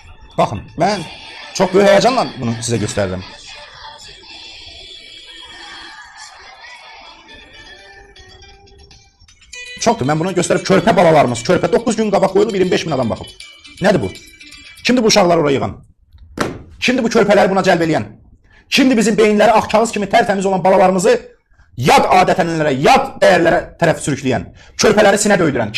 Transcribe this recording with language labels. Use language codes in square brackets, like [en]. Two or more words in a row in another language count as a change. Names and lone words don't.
[tr] Bakın, ben çok büyük heyecanla bunu size gösterdim. Çoktur. Ben bunu gösterip [az] körpə balalarımız, körpə 9 gün qabaq qoyulub 25 bin adam baxıb. Nədir bu? Kimdir bu uşaqları oraya yığan? Kimdir bu körpələri buna cəlb eləyən? Kimdir bizim beyinləri ağ kağız kimi tərtəmiz olan balalarımızı yad adət-ənənələrə, yad dəyərlərə tərəf sürükləyən, körpələri sinə döydürən?